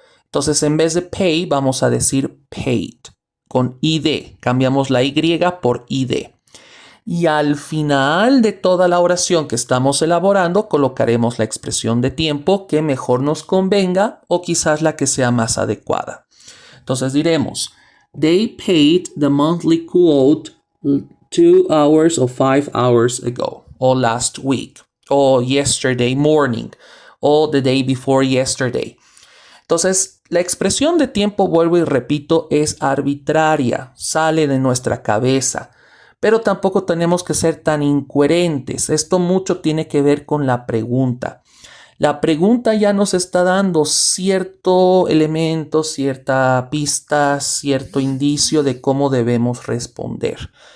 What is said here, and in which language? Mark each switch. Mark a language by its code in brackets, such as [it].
[es] Entonces, en vez de pay, vamos a decir paid, con id, cambiamos la y por id. Y al final de toda la oración que estamos elaborando, colocaremos la expresión de tiempo que mejor nos convenga o quizás la que sea más adecuada. Entonces diremos, [en] they paid the monthly quote 2 hours or 5 hours ago, o last week, o yesterday morning, o the day before yesterday. [es] Entonces, la expresión de tiempo, vuelvo y repito, es arbitraria, sale de nuestra cabeza. Pero tampoco tenemos que ser tan incoherentes. Esto mucho tiene que ver con la pregunta. La pregunta ya nos está dando cierto elemento, cierta pista, cierto indicio de cómo debemos responder.